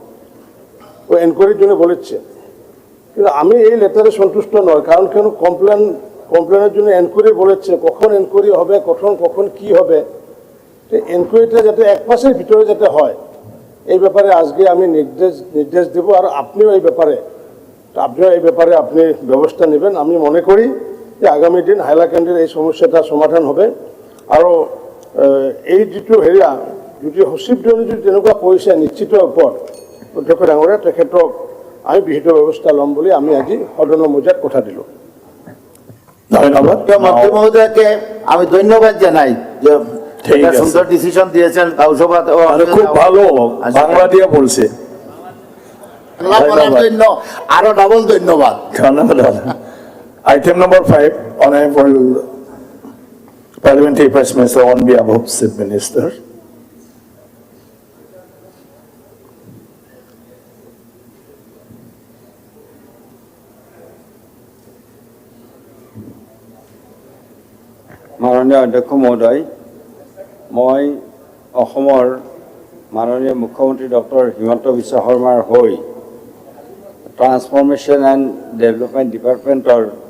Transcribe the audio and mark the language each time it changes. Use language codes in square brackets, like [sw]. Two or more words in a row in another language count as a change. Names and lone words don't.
[bn] ও এনকোয়ারির জন্য বলেছে, কিন্তু আমি এই লেটারে সন্তুষ্ট নয়, কারণ কেন কমপ্লেনের জন্য এনকোয়ারি বলেছে, কখন এনকোয়ারি হবে, কখন কি হবে, এনকোয়ারিটা যাতে এক মাসের ভিতরে যাতে হয় এই ব্যাপারে আজকে আমি নির্দেশ দেব। আর আপনিও এই ব্যাপারে আপনি ব্যবস্থা নেবেন। আমি মনে করি যে আগামী দিন হাইলাকান্দির এই সমস্যাটা সমাধান হবে। [as] আৰু এই যিটো হেৰিয়া যদি সচিবজনে যদি তেনেকুৱা কৰিছে নিশ্চিত ওপৰত অধ্যক্ষ ডাঙৰীয়া তেখেতক আমি বিহিত ব্যৱস্থা ল'ম বুলি আমি আজি সদনৰ মজিয়াত কথা দিলোঁ। ধন্যবাদ। [bn] মন্ত্রী মহোদয়কে আমি ধন্যবাদ জানাই যে সুন্দর ডিসিশন দিয়েছেন গাঁও সভা। খুব ভালো বাংলা দিয়ে বলছে, আরো ডাবল ধন্যবাদ। ধন্যবাদ। [en] Item number 5, Honorable Parliamentary Press Minister on behalf of Chief Minister. [as] মাননীয় অধ্যক্ষ মহোদয়, মই অসমৰ মাননীয় মুখ্যমন্ত্ৰী ডক্টৰ হিমন্ত বিশ্ব শৰ্মাৰ হৈ ট্ৰান্সফৰ্মেশ্যন এণ্ড ডেভেলপমেণ্ট ডিপাৰ্টমেণ্টৰ